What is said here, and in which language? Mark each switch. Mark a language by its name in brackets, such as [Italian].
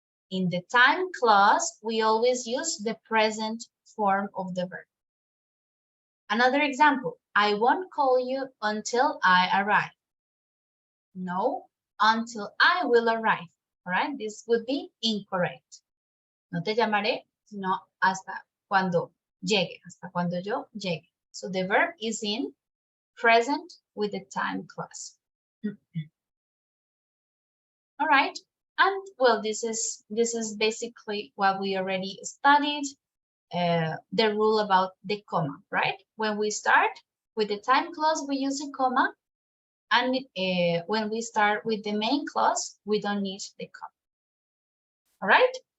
[English] In the time clause, we always use the present form of the verb. Another example, I won't call you until I arrive. No, until I will arrive. All right, this would be incorrect. [Spanish] No te llamaré, sino hasta cuando llegue, hasta cuando yo llegue. [English] So the verb is in present with the time clause. All right, and well, this is basically what we already studied. The rule about the comma, right? When we start with the time clause, we use a comma, and when we start with the main clause, we don't need the comma. All right?